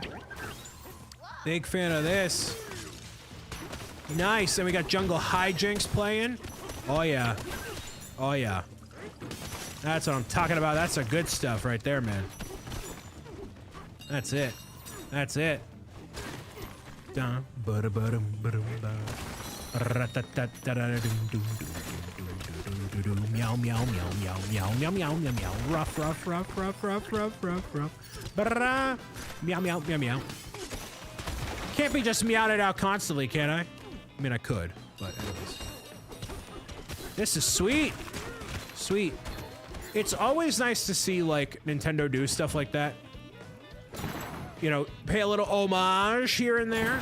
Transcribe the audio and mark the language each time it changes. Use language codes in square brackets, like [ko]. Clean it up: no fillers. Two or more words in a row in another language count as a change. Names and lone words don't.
[en] Big fan of this. Nice. And we got Jungle Hijinks playing. Oh, yeah. Oh, yeah. That's what I'm talking about. That's the good stuff right there, man. That's it. That's it. Dun, ba-da-ba-dum, ba-dum, ba. Meow, meow, meow, meow, meow, meow, meow, meow, meow. Ruff, ruff, ruff, ruff, ruff, ruff, ruff, ruff. Ba-da-da. Meow, meow, meow, meow. Can't be just meowed it out constantly, can I? I mean, I could, but anyways. This is sweet. Sweet. It's always nice to see, like, Nintendo do stuff like that. You know, pay a little homage here and there.